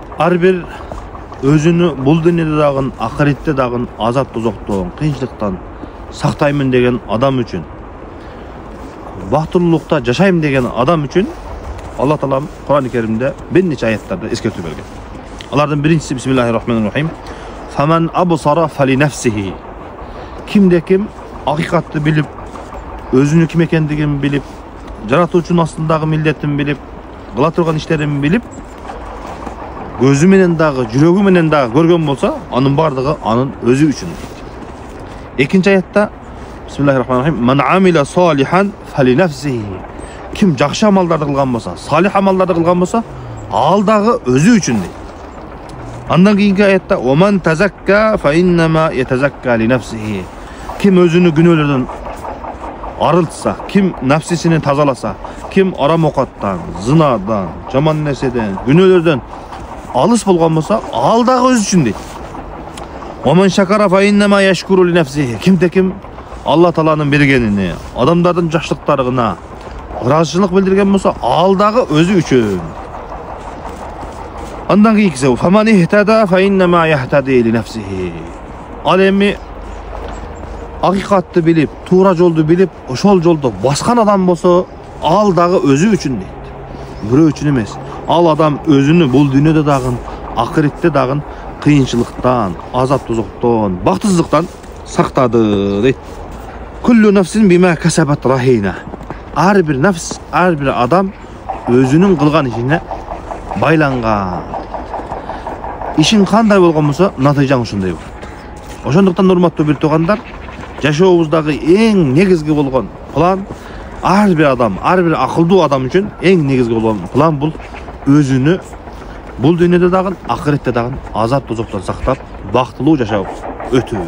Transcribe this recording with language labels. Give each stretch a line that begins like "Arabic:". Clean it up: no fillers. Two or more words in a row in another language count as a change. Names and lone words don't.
Kyrgyz: Ар бир өзүнü бул дүйнөдө дагы, ахиретте дагы азап тозоктон, кыйынчылыктан сактаймын деген адам үчүн, бактылуулукта жашайм деген адам үчүн Алла Таалам Кур'ан-ы Керимде bir neçe ayetlerde eskертүү берген.
Arabic: Алардын биринчиси بسم الله الرحمن الرحيم. فمن أبصر فلنفسه.
Kyrgyz: Кимде ким акыйкатты билип, өзүнүн ким экендигин билип, жаратуучунун астындагы милдетин билип, кыла турган иштерин билип, көзү менен дагы, жүрөгү менен дагы көргөн болсо, анын бардыгы анын өзү үчүн. Экинчи аятта
Arabic: بسم الله الرحمن الرحيم. من عمل صالحا فلنفسه.
Kyrgyz: Kim жақшы амалдарды кылган болса, салих амалдарды кылган болса, ал дагы өзү үчүн дейт. Андан кийинки аятта
Arabic: "ومن تزكى فإنما يتزكى لنفسه".
Kyrgyz: Kim өзүнүн күнөөлөрдөн арылтса, kim нафсисини тазаласа, kim арам окаттан, зынадан, жаман нерседен, күнөөлөрдөн алыс болгон болса, ал дагы өзү үчүн дейт.
Arabic: ومن شكر فإنما يشكر لنفسه.
Kyrgyz: Kimde kim Алла Тааланын бергенини, адамдардын жакшылыктарына ыраазычылык билдирген болса, ал дагы өзү үчүн. Андан кийинкиси
Arabic: "فمن اهتدى فإنما يهتدي لنفسه".
Kyrgyz: Ал эми акыйкатты билип, туура жолду билип, ошол жолдо баскан адам болсо, ал дагы өзү үчүн дейт. Бирөө үчүн эмес. Ал адам өзүнү бул дүйнөдө дагы, ахиретте дагы кыйынчылыктан, азап тозоктон, бактысыздыктан сактады дейт.
Arabic: كل نفس بما كسبت رهينة.
Kyrgyz: Ар бир нафс, ар бир адам өзүнүн кылган ишине байланган. Ишин кандай болгон болсо, натыйжаң ушундай болот. Ошондуктан урматтуу бир туугандар, жашообуздагы эң негизги болгон план, ар бир адам, ар бир акылдуу адам үчүн эң негизги болгон план бул өзүнү бул дүйнөдө дагы, ахиретте дагы азап тозоктон сактап, бактылуу жашап өтүү.